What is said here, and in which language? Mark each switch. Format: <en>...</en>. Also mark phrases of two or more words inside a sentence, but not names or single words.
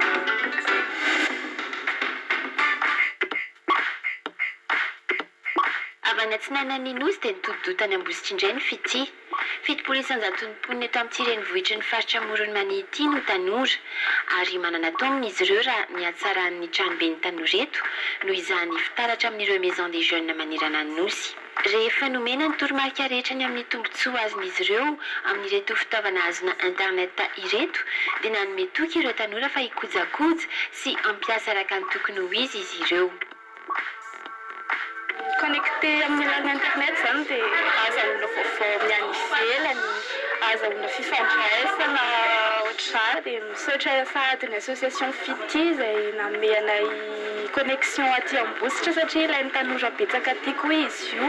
<mg>Avy any Atsinanana Nosy dia nitodotany Ambositra indray ny Fity. Fitopolo isanjaton'ny mponina eto amin'ny renivohitry ny faritra Moronmany ity no tanora ary manana taonina izy ireo raha ny hatsaran'ny tranoben'ny tanora eto no izany fitaratra amin'ireo</mg> <fr>maison des jeunes</fr> <mg>manerana ny Nosy. Rehefa nomena ny toromarika rehetra ny amin'ny tombontsoa azon'izy ireo amin'ireto fitaovana azona internet ireto dia nanome toky ireo tanora fa hikojakoja sy ampiasa araka ny tokony ho izy ireo. connecté amin'ny alalan'ny internet zany dia azahoana vaovao miany ivelany, azahoana fifandraisana ohatr'izany dia misaotra sahadiny association Fity izay nanome anay connexion aty Ambositra satria ilain'ny tanora betsaka aty koa izy io.</mg>